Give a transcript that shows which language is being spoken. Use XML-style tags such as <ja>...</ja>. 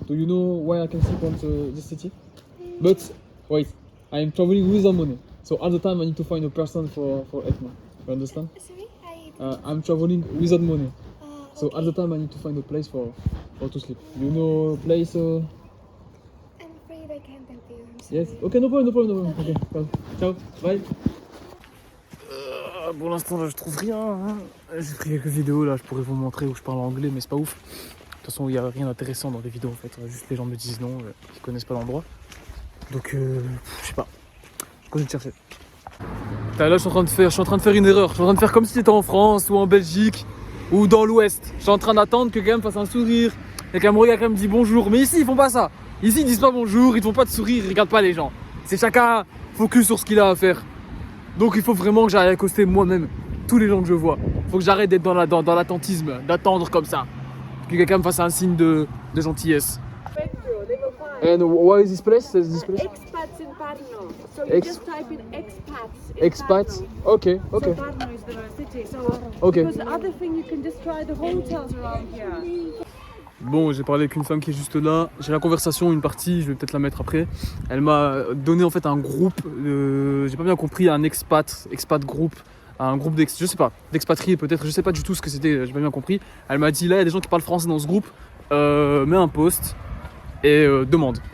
<en>Do you know where I can sleep on the city? But wait, I am traveling without money, so all the time I need to find a person for help me. You understand? Sorry, I'm traveling without money, okay. so all the time I need to find a place for to sleep. You know a place? I'm afraid I can't help you. I'm sorry. Yes. Okay, no problem. Okay, ciao, bye.</en> <fr>Pour l'instant là je trouve rien. Hein. J'ai pris quelques vidéos là, je pourrais vous montrer où je parle anglais, mais c'est pas ouf. De toute façon il n'y a rien d'intéressant dans les vidéos en fait. Juste les gens me disent non, ils connaissent pas l'endroit. Donc je sais pas. Je continue de chercher. Là je suis en train de faire une erreur. Je suis en train de faire comme si c'était en France ou en Belgique ou dans l'Ouest. Je suis en train d'attendre que quelqu'un me fasse un sourire. Quelqu'un me regarde, quelqu'un me dit bonjour. Mais ici ils font pas ça. Ici ils disent pas bonjour, ils font pas de sourire, ils regardent pas les gens. C'est chacun focus sur ce qu'il a à faire. Donc il faut vraiment que j'arrête d'accoster moi-même tous les gens que je vois. Faut que j'arrête d'être dans l'attentisme, d'attendre comme ça. Que quelqu'un me fasse un signe de gentillesse.</fr> <en>And why is this place? Expats in Parno. So you just type in expats. In Expats? Parno. Okay, okay. So Parno is the city. So Okay. because the other thing you can just try the hotels around here.</en> <fr>Bon, j'ai parlé avec une femme qui est juste là. J'ai la conversation, une partie, je vais peut-être la mettre après. Elle m'a donné en fait un groupe, j'ai pas bien compris, un</fr> <en>expat group,</en> <fr>un groupe je sais pas, d'expatriés peut-être, je sais pas du tout ce que c'était, j'ai pas bien compris. Elle m'a dit là, il y a des gens qui parlent français dans ce groupe, mets un post et demande.</fr>